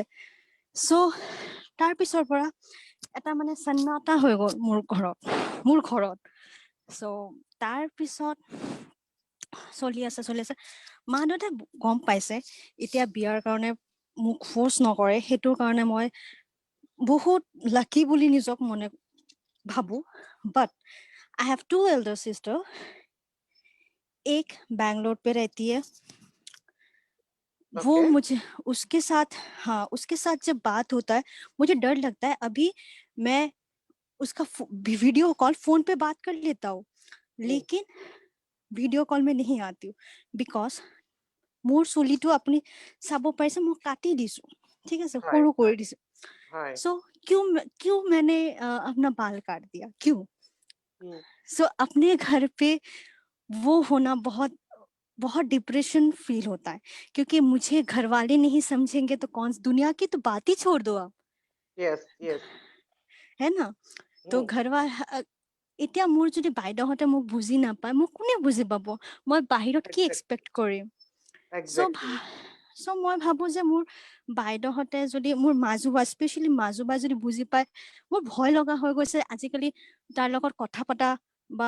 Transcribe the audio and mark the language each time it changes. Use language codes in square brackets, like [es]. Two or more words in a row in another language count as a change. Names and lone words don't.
[as] চ' তাৰ পিছৰ পৰা এটা মানে সন্নাটা হৈ গ'ল মোৰ ঘৰত। চ' তাৰ পিছত চলি আছে মা দেউতাই গম পাইছে, এতিয়া বিয়াৰ কাৰণে মোক ফৰ্চ নকৰে, সেইটোৰ কাৰণে মই বহুত লাকি বুলি নিজক মনে ভাবো। [en] but I have two elder sister, [hi] एक बैंगलोर पे रहती है, वो मुझे उसके साथ जब बात होता है मुझे डर लगता है। अभी मैं उसका [en] video call phone [hi] पे बात कर लेता हूँ, लेकिन [en] video call [hi] में नहीं आती हूँ, बिकॉज [as] মোৰ চুলিটো আপুনি চাব পাৰিছে মই কাটি দিছো, ঠিক আছে, সৰু কৰি দিছো। [hi] सो क्यों मैंने अपना बाल काट दिया, क्यों? सो अपने घर पे वो होना बहुत [en] depression feel [hi] होता है, क्योंकि मुझे घर वाले नहीं समझेंगे तो कौन, दुनिया की तो बात ही छोड़ दो आप। [en] yes [hi] है ना? तो घर वाले [as] এতিয়া মোৰ যদি বাইদেউহঁতে মোক বুজি নাপায় মোক কোনে বুজি পাব মই বাহিৰত কি [en] Exactly. [as] এক্সপেক্ট কৰিম [en] Exactly. [as] চ' মই ভাবো যে মোৰ বাইদেউহঁতে যদি মোৰ মাজুবা স্পেচিয়েলি মাজুবা যদি বুজি পায় মোৰ ভয় লগা হৈ গৈছে আজিকালি তাৰ লগত কথা পতা বা